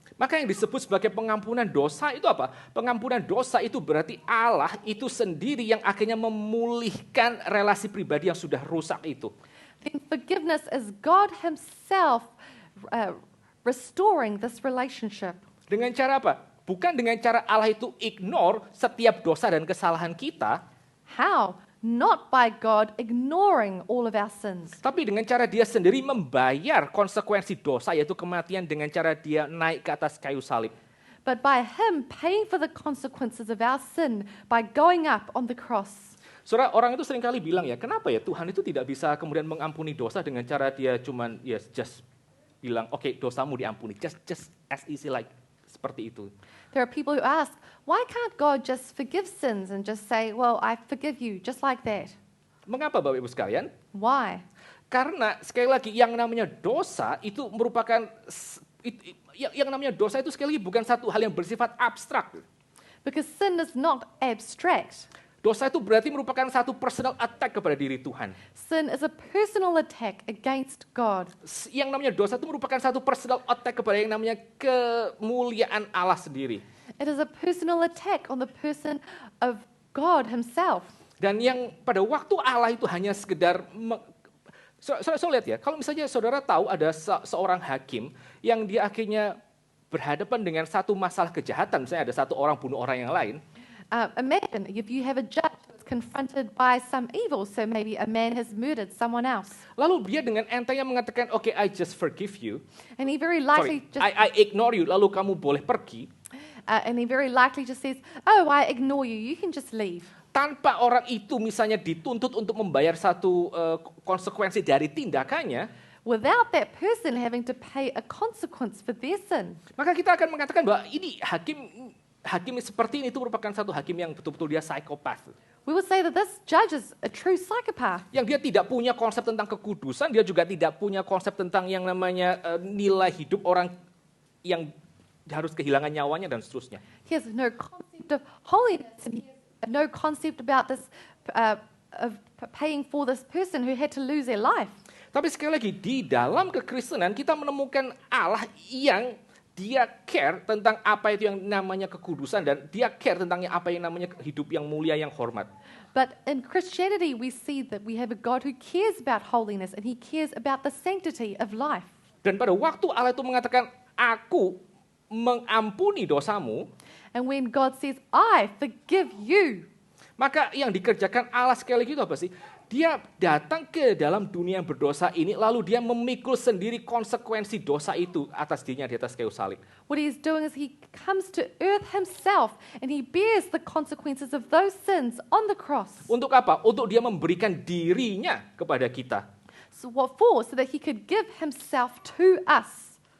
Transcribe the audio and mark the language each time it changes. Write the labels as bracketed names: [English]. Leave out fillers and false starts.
[Indonesian] Maka yang disebut sebagai pengampunan dosa itu apa? Pengampunan dosa itu berarti Allah itu sendiri yang akhirnya memulihkan relasi pribadi yang sudah rusak itu. [English] Then forgiveness is God himself restoring this relationship. [Indonesian] Dengan cara apa? Bukan dengan cara Allah itu ignore setiap dosa dan kesalahan kita. [English] How? Not by God ignoring all of our sins. [Indonesian] Tapi dengan cara dia sendiri membayar konsekuensi dosa yaitu kematian dengan cara dia naik ke atas kayu salib. [English] But by him paying for the consequences of our sin by going up on the cross. [Indonesian] Saudara, orang itu seringkali bilang ya, kenapa ya Tuhan itu tidak bisa kemudian mengampuni dosa dengan cara dia cuman just bilang, oke, dosamu diampuni, [English] just as easy like [Indonesian] seperti itu. [English] There are people who ask, why can't God just forgive sins and just say, well, I forgive you, just like that? [Indonesian] Mengapa Bapak Ibu sekalian? [English] Why? [Indonesian] Karena sekali lagi yang namanya dosa itu merupakan yang namanya dosa itu sekali lagi bukan satu hal yang bersifat abstrak. [English] Because sin is not abstract. [Indonesian] Dosa itu berarti merupakan satu [English] personal attack [Indonesian] kepada diri Tuhan. [English] Sin is a personal attack against God. [Indonesian] Yang namanya dosa itu merupakan satu [English] personal attack [Indonesian] kepada yang namanya kemuliaan Allah sendiri. [English] It is a personal attack on the person of God himself. [Indonesian] Dan yang pada waktu Allah itu hanya sekedar so lihat ya, kalau misalnya saudara tahu ada seorang hakim yang dia akhirnya berhadapan dengan satu masalah kejahatan, misalnya ada satu orang bunuh orang yang lain. [English] Imagine if you have a judge that's confronted by some evil, so maybe a man has murdered someone else. [Indonesian] Lalu dia dengan entengnya mengatakan, [English] okay, I just forgive you. And he very likely I ignore you, [Indonesian] lalu kamu boleh pergi. [English] And he very likely just says, oh, I ignore you, you can just leave. [Indonesian] Tanpa orang itu misalnya dituntut untuk membayar satu konsekuensi dari tindakannya, [English] without that person having to pay a consequence for their sin. [Indonesian] Maka kita akan mengatakan bahwa ini hakim seperti ini itu merupakan satu hakim yang betul-betul dia psikopat. [English] We would say that this judge is a true psychopath. [Indonesian] Yang dia tidak punya konsep tentang kekudusan, dia juga tidak punya konsep tentang yang namanya nilai hidup orang yang harus kehilangan nyawanya dan seterusnya. [English] He has no concept of holiness, and he has no concept about this of paying for this person who had to lose their life. [Indonesian] Tapi sekali lagi, di dalam kekristenan kita menemukan Allah yang dia care tentang apa itu yang namanya kekudusan, dan dia care tentang apa yang namanya hidup yang mulia, yang hormat. [English] But in Christianity, we see that we have a God who cares about holiness, and he cares about the sanctity of life. [Indonesian] Dan pada waktu Allah itu mengatakan, aku mengampuni dosamu, [English] And when God says, I forgive you, [Indonesian] maka yang dikerjakan Allah sekali lagi itu apa sih? Dia datang ke dalam dunia yang berdosa ini, lalu dia memikul sendiri konsekuensi dosa itu atas dirinya di atas kayu salib. [English] what he is doing is he comes to earth himself, and he bears the consequences of those sins on the cross. [Indonesian] Untuk apa? Untuk dia memberikan dirinya kepada kita. [English] So what for? So that he could give himself to us.